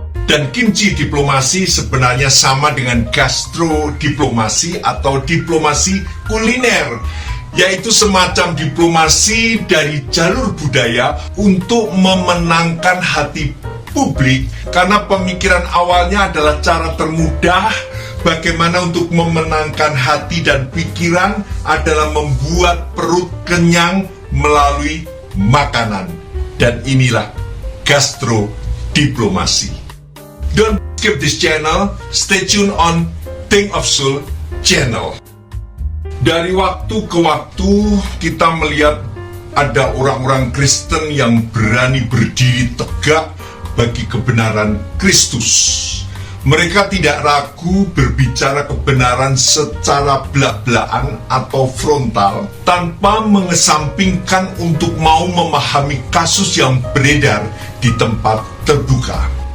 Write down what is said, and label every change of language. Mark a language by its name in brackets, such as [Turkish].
[Indonesian] Dan kimchi diplomasi sebenarnya sama dengan gastrodiplomasi atau diplomasi kuliner, yaitu semacam diplomasi dari jalur budaya untuk memenangkan hati publik, karena pemikiran awalnya adalah cara termudah bagaimana untuk memenangkan hati dan pikiran adalah membuat perut kenyang melalui makanan. Dan inilah gastrodiplomasi. [English] Don't skip this channel, stay tuned on Think of Soul channel. [Indonesian] Dari waktu ke waktu kita melihat ada orang-orang Kristen yang berani berdiri tegak bagi kebenaran Kristus. Mereka tidak ragu berbicara kebenaran secara belak-belakan atau frontal tanpa mengesampingkan untuk mau memahami kasus yang beredar di tempat terbuka.